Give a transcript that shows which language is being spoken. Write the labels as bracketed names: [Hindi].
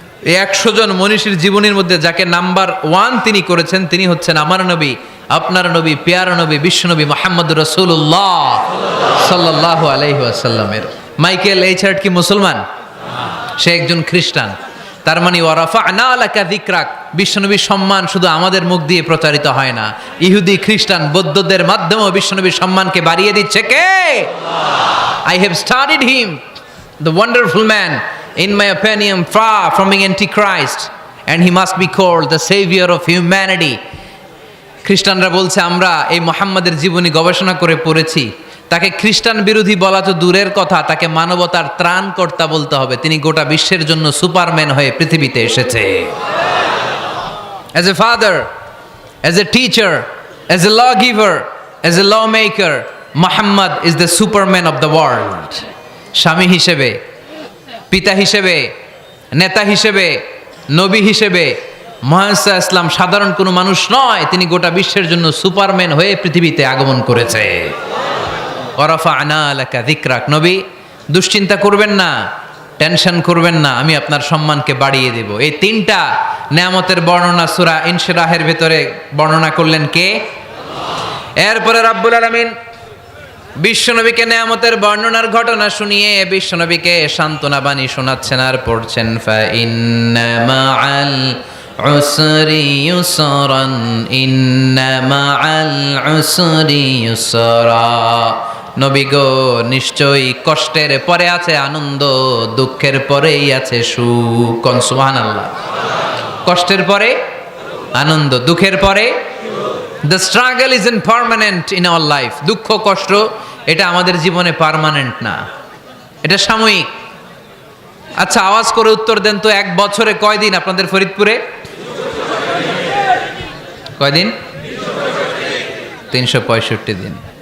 [Bangla] এই 100 জন মনীষীর জীবনীর মধ্যে যাকে নাম্বার 1 তিনি করেছেন, তিনি হচ্ছেন আমার নবী, আপনার নবী, পেয়ারা নবী, বিশ্বনবী মুহাম্মদুর রাসূলুল্লাহ সাল্লাল্লাহু আলাইহি ওয়াসাল্লামের। মাইকেল এইচ হার্ট কি মুসলমান? সে একজন খ্রিস্টান। তার মানে [Arabic] ওয়া রাফা'না লাকা যিকরাক, [Bangla] বিশ্বনবীর সম্মান শুধু আমাদের মুখ দিয়ে প্রচারিত হয় না, ইহুদি, খ্রিস্টান, বৌদ্ধদের মাধ্যমেও বিশ্বনবীর সম্মানকে বাড়িয়ে দিচ্ছে কে? আল্লাহ। [English] I have studied him, the wonderful man, in my opinion far from being antichrist, and he must be called the savior of humanity. [Bangla] খ্রিস্টানরা বলছে আমরা এই মুহাম্মাদের জীবনী গবেষণা করে পড়েছি, তাকে খ্রিস্টান বিরোধী বলা তো দূরের কথা, তাকে মানবতার ত্রাণকর্তা বলতে হবে। তিনি গোটা বিশ্বের জন্য সুপারম্যান হয়ে পৃথিবীতে এসেছে। [English] As a father, as a teacher, as a lawgiver, as a lawmaker, Muhammad is the superman of the world. [Bangla] স্বামী হিসেবে, পিতা হিসেবে, নেতা হিসেবে, নবী হিসেবে মুহাম্মদ ইসলাম সাধারণ কোনো মানুষ নয়, তিনি গোটা বিশ্বের জন্য সুপারম্যান হয়ে পৃথিবীতে আগমন করেছে। [Arabic] ওয়ারাফা'না লাকা যিকরাক। [Bangla] নবী, দুশ্চিন্তা করবেন না, টেনশন করবেন না, আমি আপনার সম্মানকে বাড়িয়ে দেব। এই তিনটা নেয়ামতের বর্ণনা সূরা ইনশিরাহের ভেতরে বর্ণনা করলেন কে? এরপরে রাব্বুল আলামিন বিশ্বনবীকে নেয়ামতের বর্ণনার ঘটনা শুনিয়ে বিশ্বনবীকে সান্ত্বনা বাণী শোনাচ্ছেন আর পড়ছেন [Arabic] ইন্না মাআল উসরি ইউসরান ইন্না মাআল উসরি ইউসরা। [Bangla] নবী গো, নিশ্চয়ই কষ্টের পরে আছে আনন্দ, দুঃখের পরেই আছে সুখ। সুবহানাল্লাহ। কষ্টের পরে আনন্দ, দুঃখের পরে [English] The struggle isn't permanent in our life. [Bangla] দুঃখ কষ্ট এটা আমাদের জীবনে পার্মানেন্ট না, এটা সাময়িক। আচ্ছা, আওয়াজ করে উত্তর দেন তো, এক বছরে কয়দিন আপনাদের ফরিদপুরে? কয়দিন? 365 দিন।